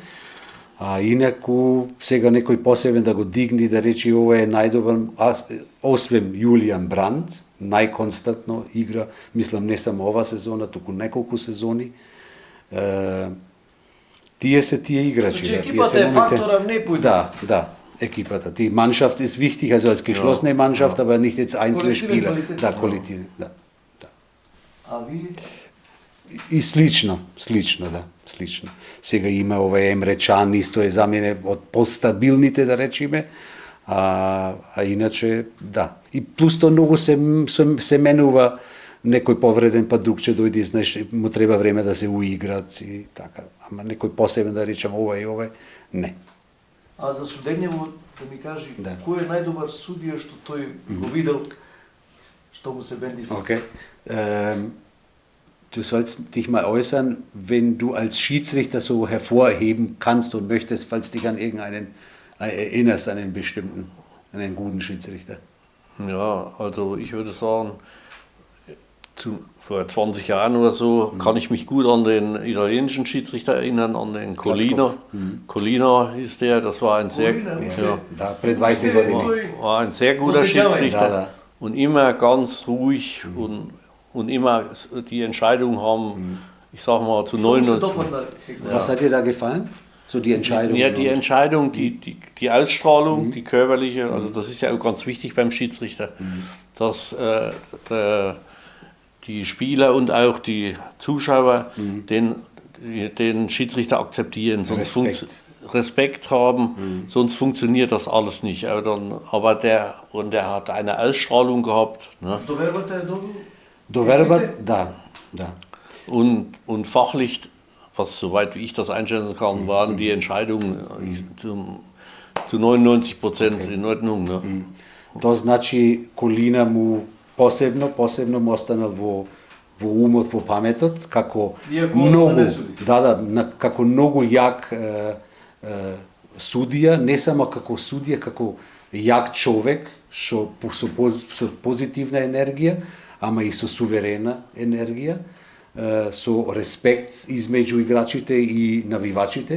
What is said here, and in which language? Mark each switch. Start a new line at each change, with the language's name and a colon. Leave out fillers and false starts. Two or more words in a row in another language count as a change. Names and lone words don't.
Macedonian: А инаку сега некој посебен да го дигни да речи ова е најдобар, освен Јулијан Бранд, најконстантно игра, мислам не само ова сезона, туку неколку сезони. Тие се тие играчи. Значи, да, тие екипата се е момите- фактора, не поединците. Да, Ekipata.
German: Die Mannschaft ist wichtig, also als geschlossene Mannschaft, aber nicht jetzt einzelne
Macedonian: Колективен
German: Spieler.
Macedonian: квалитет. Да, колективен, да. А вие? И слично, да, слично. Сега има овој Емре Чан, исто е за мене од постабилните, да речеме, а иначе, да. И плюс тоа многу се менува некој повреден, па друг ќе дојде, знаеш, му треба време да се уиграт и така. Ама некој посебен да речем ова, не. А за судењево да ми кажи, Да. кој е најдобар судија што тој го видел, што му се бенди се? Okay.
German: Du sollst dich mal äußern, wenn du als Schiedsrichter so hervorheben kannst und möchtest, falls dich an irgendeinen erinnerst, an einen bestimmten, an einen guten Schiedsrichter. Ja, also ich würde sagen, vor 20 Jahren oder so kann ich mich gut an den italienischen Schiedsrichter erinnern, an den Collina. Collina ist der, das war ein sehr, Collina, ja,
Macedonian: Да, пред 20 години.
German: war ein sehr guter Poslednjavaj. Schiedsrichter
Macedonian: Da.
German: und immer ganz ruhig und immer die Entscheidung haben, ich sag mal, zu
Macedonian: Што му се 99. допадна?
German: Was hat dir da gefallen? So die Entscheidung. Ja, die Entscheidung, die Ausstrahlung, die körperliche, also das ist ja auch ganz wichtig beim Schiedsrichter, dass die Spieler und auch die Zuschauer den Schiedsrichter akzeptieren, sonst Respekt haben, sonst funktioniert das alles nicht. Aber der hat eine Ausstrahlung gehabt, ne?
Macedonian: Довербата е добро? Доверба, да.
German: Und fachlich, was soweit wie ich das einschätzen kann, waren die Entscheidungen zu 99% in Ordnung. Ne?
Macedonian: Тоа значи Колина му посебно му останал во умот, во паметот, како Иако многу, не суди. како многу јак судија, не само како судија, како јак човек, со позитивна енергија, ама и со суверена енергија, со респект измеѓу играчите и навивачите.